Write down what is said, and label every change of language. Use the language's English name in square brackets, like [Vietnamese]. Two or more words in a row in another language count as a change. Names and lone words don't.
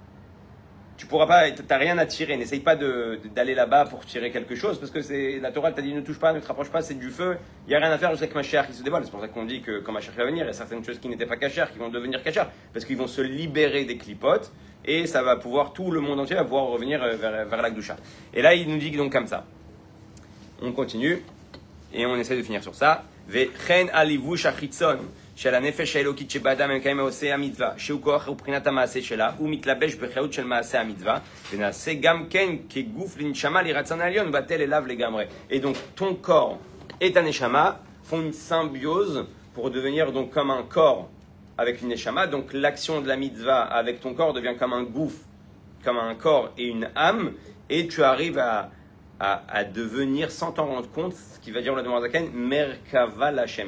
[French] Tu pourras pas, t'as rien à tirer, n'essaye pas d'aller là-bas pour tirer quelque chose, parce que la Torah, elle t'a dit, ne touche pas, ne te rapproche pas, c'est du feu, il n'y a rien à faire jusqu'à que Mashiach il se dévoile. C'est pour ça qu'on dit que quand Mashiach va venir, il y a certaines choses qui n'étaient pas cachères, qui vont devenir cachères, parce qu'ils vont se libérer des clipotes, et ça va pouvoir, tout le monde entier va pouvoir revenir vers la Kedusha. Et là, il nous dit donc comme ça. On continue et on essaie de finir sur ça. [Hebrew] וכן הלבוש החיצון של הנפש האלקית שבאדם מקיים עושה המצוה שהוא כח ופרנסת המעשה שלה ומתלבש בחיות של מעשה המצוה ונעשה גם כן כגוף לנשמה לרצון עליון בטל אליו לגמרי. [French] Et donc ton corps et ta neshama font une symbiose pour devenir donc comme un corps avec une neshama. Donc l'action de la mitzvah avec ton corps devient comme un gouffre, comme un corps et une âme, et tu arrives à devenir, sans t'en rendre compte, ce qui va dire le Noirzaken, Merkava Lachem.